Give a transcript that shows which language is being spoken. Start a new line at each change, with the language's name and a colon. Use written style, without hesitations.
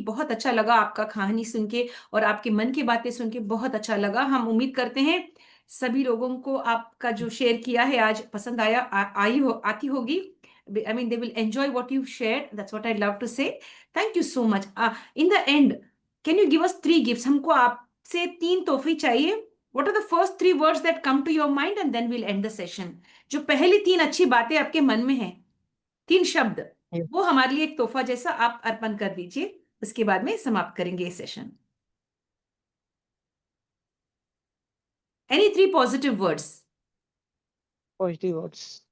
Hindi: बहुत अच्छा लगा आपका कहानी सुन के और आपके मन की बातें सुन के, बहुत अच्छा लगा। हम उम्मीद करते हैं सभी लोगों को आपका जो शेयर किया है आज पसंद आया, आई हो आती होगी।
English: I mean they will enjoy what you shared, that's what I love to say. Thank you so much. In the end, can you give us 3 gifts?
Hindi: हमको आप से 3 तोहफे चाहिए.
English: What are the first 3 words that come to your mind and then we'll end the session.
Hindi: जो पहली 3 अच्छी बातें आपके मन में हैं, 3 शब्द,
English: Yes.
Hindi: वो हमारे लिए एक तोहफा जैसा आप अर्पण कर दीजिए. उसके बाद में समाप्त करेंगे ये session.
English: Any 3 positive words? Positive words.